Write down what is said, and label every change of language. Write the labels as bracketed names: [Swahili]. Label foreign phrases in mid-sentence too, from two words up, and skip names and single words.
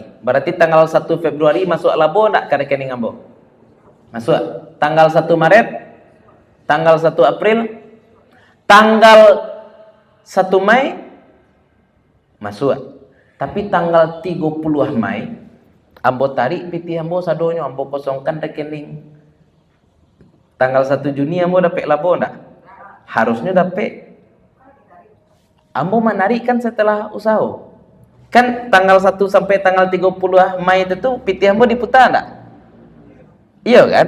[Indonesian] Berarti tanggal 1 Februari masuk labo enggak ke rekening ambo? Masuk. Tanggal 1 Maret, tanggal 1 April, tanggal 1 Mei masuk. [Minangkabau] Tapi tanggal 30 Mei ambo tarik piti ambo sadonyo, ambo kosongkan rekening. [Indonesian] Tanggal 1 Juni ambo dapat labo enggak? Harusnya dapat. Ambo menarik kan setelah usaha. Kan tanggal 1 sampai tanggal 30 Mei itu tuh piti ambo diputar enggak? Iya kan?